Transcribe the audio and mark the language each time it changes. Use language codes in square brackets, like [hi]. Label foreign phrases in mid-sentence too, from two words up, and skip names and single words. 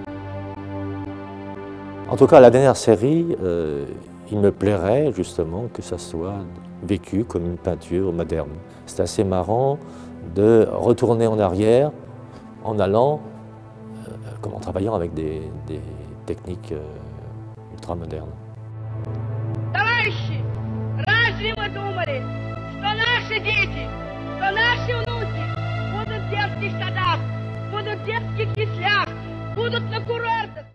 [fr] En tout cas, la dernière série, il me plairait justement que ça soit vécu comme une peinture moderne. C'est assez marrant de retourner en arrière en allant, comme en travaillant avec des techniques ultra modernes. [ru] Товарищи, разве вы думали, что наши дети, что наши внуки будут в детских садах, будут в детских яслях, будут на курортах?